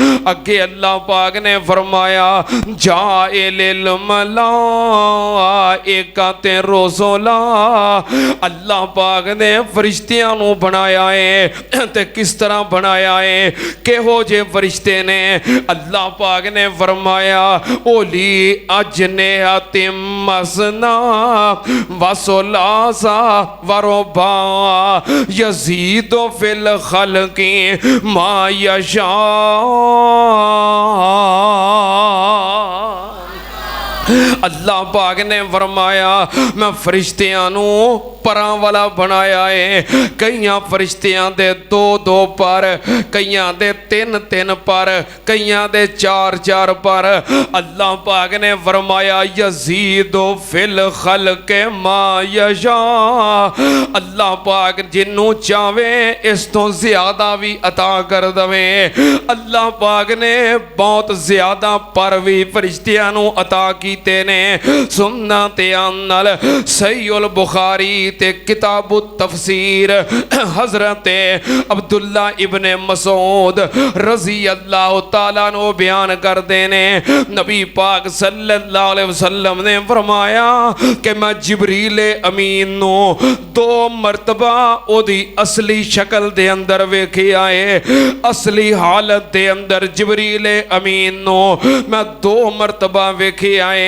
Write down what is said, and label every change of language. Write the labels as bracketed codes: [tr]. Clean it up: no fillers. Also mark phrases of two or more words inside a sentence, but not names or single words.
[pa] اگے اللہ پاک نے فرمایا [ar] جاعل الملائكة رسلا, [pa] اللہ پاک نے فرشتیاں نوں بنایا ہے. تے کس طرح بنایا ہے، کیہو جے فرشتے نے? اللہ پاک نے فرمایا [ar] أولي أجنحة مثنى وثلاث ورباع يزيد في الخلق ما يشاء. [pa] اللہ پاک نے فرمایا میں فرشتیاں نوں پراں والا بنایا ہے. کئیاں فرشتیاں دے 2-2 پر، کئیاں دے 3-3 پر، کئیاں دے 4-4 پر. اللہ پاک نے فرمایا [ar] يزيد في الخلق ما يشاء, [pa] اللہ پاک جنوں چاوے اس توں زیادہ بھی عطا کر دوے. اللہ پاک نے بہت زیادہ پر بھی فرشتیاں نوں عطا کیتے نے. سنا تے آنل صحیح البخاری تے [ar] كتاب التفسير [pa] حضرت عبداللہ ابن مسعود [ar] رضي الله تعالى [pa] نوں بیان کرتے نے نبی پاک [ar] صلى الله عليه وسلم [pa] نے فرمایا کہ میں جبریل امین نوں 2 مرتبہ اوہدی اصلی شکل دے اندر ویکھیا ہے. اصلی حالت دے اندر جبریل امین نوں میں 2 مرتبہ ویکھیا ہے.